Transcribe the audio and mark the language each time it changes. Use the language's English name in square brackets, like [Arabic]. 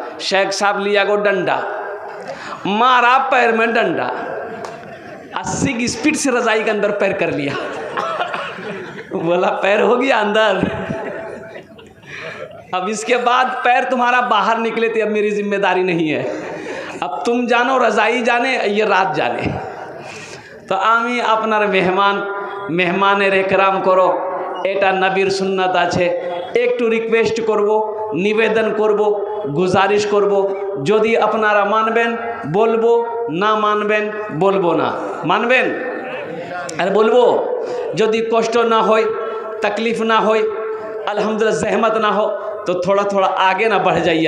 [Hindi] शेख साहब लिया को डंडा, मारा पैर में डंडा, 80 की स्पीड से रज़ाई के अंदर पैर कर लिया। बोला पैर हो गया अंदर, अब इसके बाद पैर तुम्हारा बाहर निकले थे, अब मेरी जिम्मेदारी नहीं है, अब तुम जानो, रज़ाई जाने, ये रात जाने। [Bangla] तो आमी আপনার মেহমানের একরাম করো, এটা নবীর সুন্নাত আছে। একটু রিকোয়েস্ট করব, নিবেদন করব, গুজারিশ করব, যদি আপনারা মানবেন বলবো, না মানবেন বলবো না। মানবেন আর বলবো, যদি কষ্ট না হয়, [Hindi] तकलीफ ना हो, अल्हम्दुलिल्लाह जहमत ना हो, तो थोड़ा थोड़ा आगे ना बढ़ जाइए।